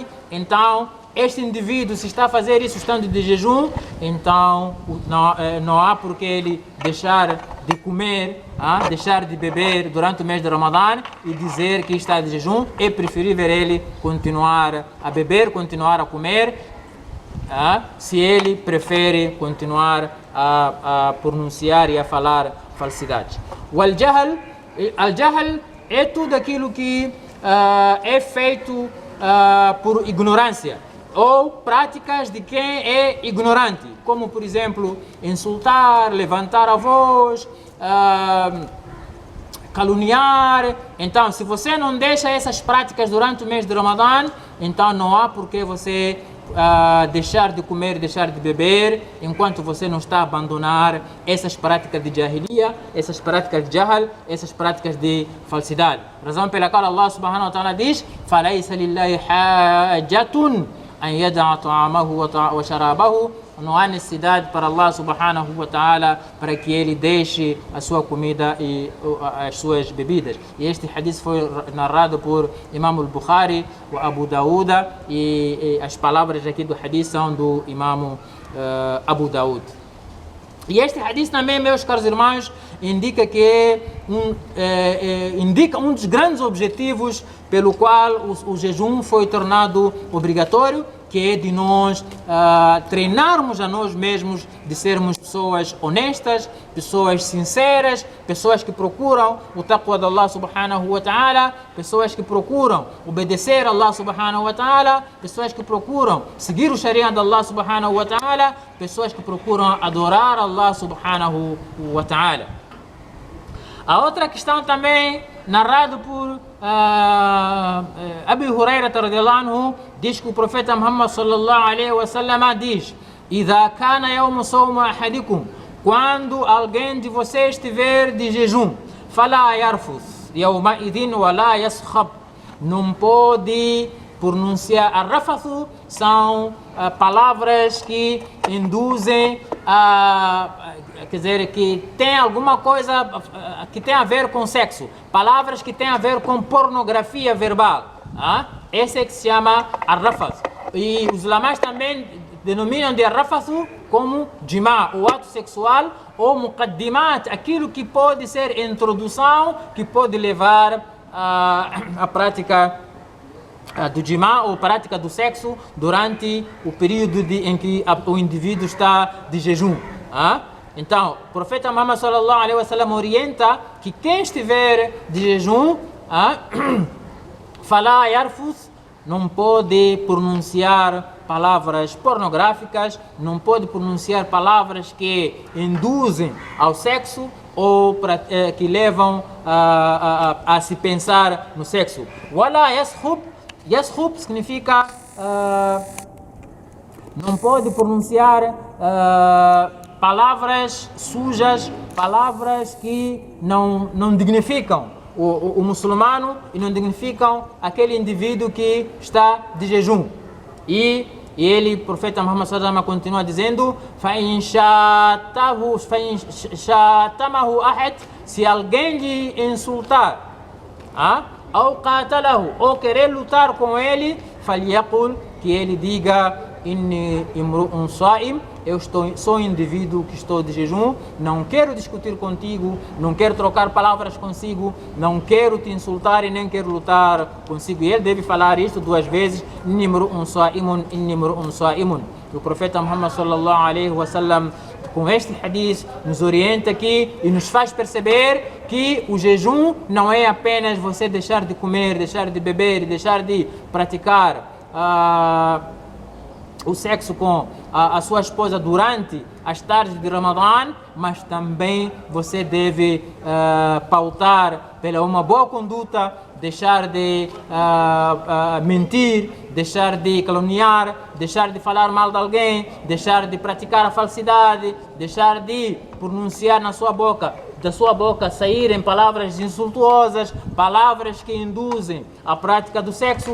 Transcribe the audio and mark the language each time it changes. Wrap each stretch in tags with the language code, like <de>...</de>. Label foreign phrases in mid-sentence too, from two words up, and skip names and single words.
<pt>Então, este indivíduo, se está a fazer isso estando de jejum, então não há por que ele deixar de comer, deixar de beber durante o mês de Ramadã e dizer que está de jejum. É preferível ele continuar a beber, continuar a comer, se ele prefere continuar a pronunciar e a falar falsidades. O al-jahl é tudo aquilo que é feito por ignorância ou práticas de quem é ignorante, como por exemplo insultar, levantar a voz, caluniar. Então, se você não deixa essas práticas durante o mês de Ramadã, então não há por que você deixar de comer, deixar de beber, enquanto você não está a abandonar essas práticas de jahiliya, essas práticas de jahl, essas práticas de falsidade. Razão pela qual</pt> <ar>الله سبحانه وتعالى</ar> <pt>diz:</pt> <ar>فَلَيْسَ لِلَّهِ حَاجَةٌ أَنْ يَدَعَ طَعَامَهُ وَشَرَابَهُ.</ar> <pt>Não há necessidade para</pt> <ar>الله سبحانه وتعالى</ar> <pt>para que ele deixe a sua comida e as suas bebidas. E este hadith foi narrado por Imam al-Bukhari, o Abu Dawuda, e as palavras aqui do hadith são do Imam Abu Dawud. E este hadith também, meus caros irmãos, indica que indica um dos grandes objetivos pelo qual o jejum foi tornado obrigatório, que é de nós treinarmos a nós mesmos de sermos pessoas honestas, pessoas sinceras, pessoas que procuram o taqwa de</pt> <ar>الله سبحانه وتعالى,</ar> <pt>pessoas que procuram obedecer a</pt> <ar>الله سبحانه وتعالى,</ar> <pt>pessoas que procuram seguir o sharia de</pt> <ar>الله سبحانه وتعالى,</ar> <pt>pessoas que procuram adorar</pt> <ar>الله سبحانه وتعالى.</ar> <pt>A outra questão também, narrado por Abu Hurairah</pt> <ar>رضي الله عنه,</ar> <pt>diz que o profeta Muhammad</pt> <ar>صلى الله عليه وسلم</ar> <pt>diz:</pt> <ar>"إذا كان يوم صوم أحدكم",</ar> <pt>quando alguém de vocês estiver de jejum,</pt> <ar>فلا يرفث يومئذ ولا يسخب,</ar> <pt>não pode pronunciar. Arrafathu são palavras que induzem quer dizer, que tem alguma coisa que tem a ver com sexo, palavras que tem a ver com pornografia verbal. Esse é que se chama arrafath. E os ulamás também denominam de arrafathu como jima, o ato sexual, ou muqaddimat, aquilo que pode ser introdução, que pode levar à prática do jima, ou prática do sexo, durante o período em que o indivíduo está de jejum. Então, o profeta Muhammad</pt> <ar>صلى الله عليه وسلم</ar> <pt>orienta que quem estiver de jejum, falar yarfuth, não pode pronunciar palavras pornográficas, não pode pronunciar palavras que induzem ao sexo ou que levam a se pensar no sexo.</pt> <ar>ولا يصخب,</ar> <pt>yashub significa não pode pronunciar palavras sujas, palavras que não dignificam o muçulmano e não dignificam aquele indivíduo que está de jejum. E ele, o profeta Muhammad</pt> <ar>صلى الله عليه وسلم,</ar> <pt>continua dizendo:</pt> <ar>فَإِنْ شَاتَمَهُ أَحَدٌ,</ar> <pt>se alguém lhe insultar,</pt> <ar>أَوْ قَاتَلَهُ,</ar> <pt>ou querer lutar com ele, فَلْيَقُلْ, que ele diga:</pt> <ar>إِنِّي إِمْرُؤٌ صَائِمٌ,</ar> <pt>sou um indivíduo que estou de jejum, não quero discutir contigo, não quero trocar palavras consigo, não quero te insultar e nem quero lutar consigo. E ele deve falar isto 2 vezes:</pt> <ar>إِنِّي إِمْرُؤٌ صَائِمٌ, إِنِّي إِمْرُؤٌ صَائِمٌ.</ar> <pt>O profeta Muhammad</pt> <ar>صلى الله عليه وسلم,</ar> <pt>com este hadith, nos orienta aqui e nos faz perceber que o jejum não é apenas você deixar de comer, deixar de beber, deixar de praticar o sexo com a sua esposa durante as tardes de Ramadã, mas também você deve pautar pela uma boa conduta, deixar de mentir, deixar de caluniar, deixar de falar mal de alguém, deixar de praticar a falsidade, deixar de pronunciar da sua boca saírem palavras insultuosas, palavras que induzem à prática do sexo.</pt>